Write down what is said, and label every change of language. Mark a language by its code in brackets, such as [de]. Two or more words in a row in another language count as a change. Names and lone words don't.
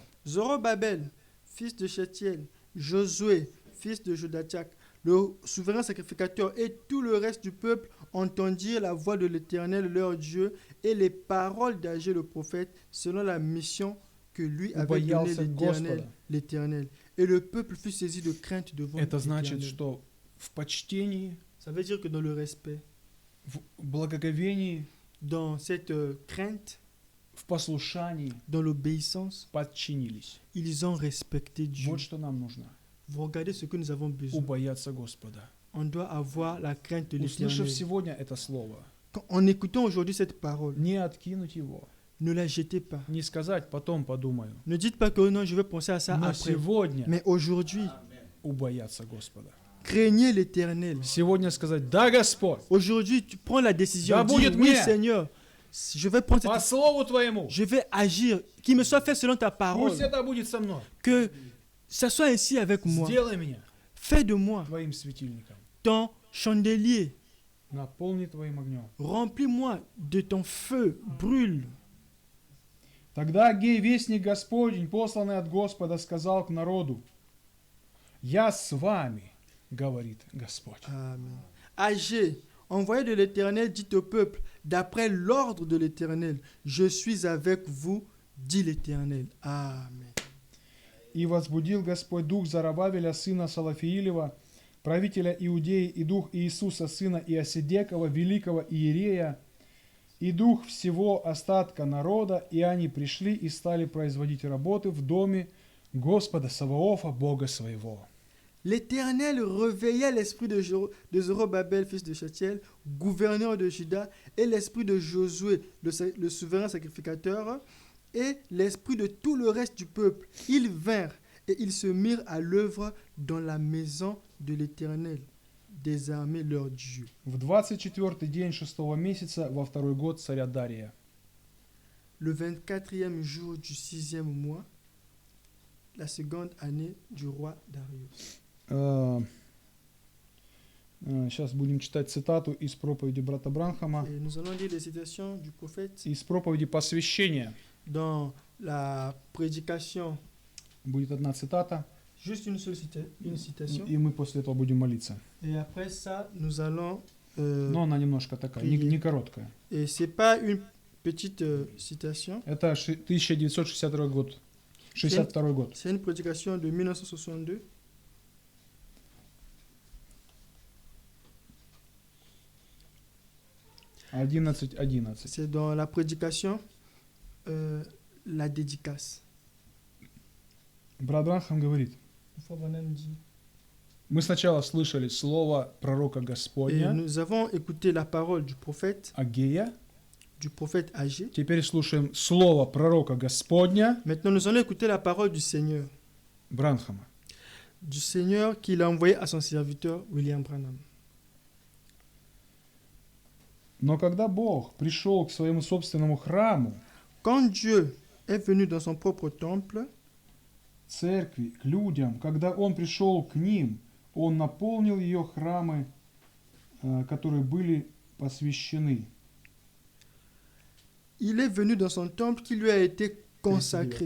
[fr] Zorobabel, fils de Shétiel, Josué, fils de Jodathiak, le souverain sacrificateur et tout le reste du peuple entendirent la voix de l'Éternel leur Dieu et les paroles d'Agé le prophète selon la mission que lui avait donnée [ru] Убоялся Господа. [fr] l'Éternel. Et le peuple fut saisi de crainte devant [ru] Это значит, [fr] l'Éternel. [ru] что в почтении, [fr] Ça veut dire que dans le respect, [ru] в благоговении, [fr] dans cette crainte, [ru] в послушании [fr] dans l'obéissance, [ru] подчинились. [fr] ils ont respecté Dieu. [ru] Вот что нам нужно. [fr] Vous regardez ce que nous avons besoin. [ru] Убояться Господа. [fr] On doit avoir la crainte de [ru] Услышав [fr] l'Éternel. [ru] сегодня это слово, [fr] En écoutant aujourd'hui cette parole, [ru] не откинуть его, [fr] ne la jetez pas. [ru] не сказать «потом подумаю», [fr] Ne dites pas que non, je vais penser à ça [ru] но [fr] après. [ru] сегодня [fr] Mais aujourd'hui, [ru] убояться Господа. [fr] craignez l'Éternel. [ru] Сегодня сказать «Да, Господь, [fr] Aujourd'hui, tu prends la décision. [ru] Да [fr] Dis, [ru] будет [fr] oui, [ru] мне. [fr] Seigneur, je vais prendre [ru] по [fr] cette... [ru] слову Твоему, [fr] Je vais agir. Qu'il me soit fait selon ta parole. [ru] пусть это будет со мной, [fr] Que ça soit ainsi avec moi. [ru] сделай меня [fr] Fais de moi [ru] Твоим светильником, [fr] ton chandelier. [ru] наполни Твоим огнем». [fr] Remplis-moi de ton feu. Brûle. [ru] Тогда Агей, вестник Господень, посланный от Господа, сказал к народу: «Я с вами, говорит Господь». [fr] Amen. Agé, envoyé de l'Éternel, dit au peuple, d'après l'ordre de l'Éternel, je suis avec vous, dit l'Éternel. Amen. [ru] И возбудил Господь дух Зарававеля, сына Салафиилева, правителя Иудеи, и дух Иисуса, сына Иосидекова, великого Иерея, и дух всего остатка народа, и они пришли и стали производить работы в доме Господа Саваофа, Бога своего. [fr] L'Éternel réveilla l'esprit de Zorobabel, fils de Shealtiel, gouverneur de Juda, et l'esprit de Josué, le souverain sacrificateur, et l'esprit de tout le reste du peuple. Ils vinrent et ils se mirent à l'œuvre dans la maison de l'Éternel, des armées leur Dieu. [ru] В 24-й день 6-го месяца, во второй год царя Дария. [fr] Le 24e jour du 6e mois, la seconde année du roi Darius. [ru] Сейчас будем читать цитату из проповеди брата Бранхама, [fr] Et nous allons lire les citations du prophète [ru] из проповеди посвящения. [fr] dans la prédication. [ru] Будет одна цитата, [fr] Juste une seule citation. [ru] и мы после этого будем молиться. [fr] Et après ça, nous allons... [ru] Но она немножко такая, не короткая. [fr] et c'est pas une petite citation. [ru] Это 1962 год. 62 год. [fr] C'est une prédication de 1962. C'est dans la prédication, la dédicace. [ru] Брат Бранхам говорит, мы сначала слышали слово пророка [fr] Et [ru] Господня, [fr] nous avons écouté la parole du prophète [ru] Агея. [fr] Agé. [ru] Теперь слушаем слово пророка Господня, [fr] Maintenant, nous allons écouter la parole du Seigneur. [ru] Бранхама. [fr] Du Seigneur qu'il a envoyé à son serviteur William Branham. [ru] Но когда Бог пришел к своему собственному храму, [fr] Quand Dieu est venu dans son propre temple, [ru] церкви, к людям, когда Он пришел к ним, Он наполнил ее храмы, которые были посвящены. [fr] il est venu dans son temple qui lui a été consacré.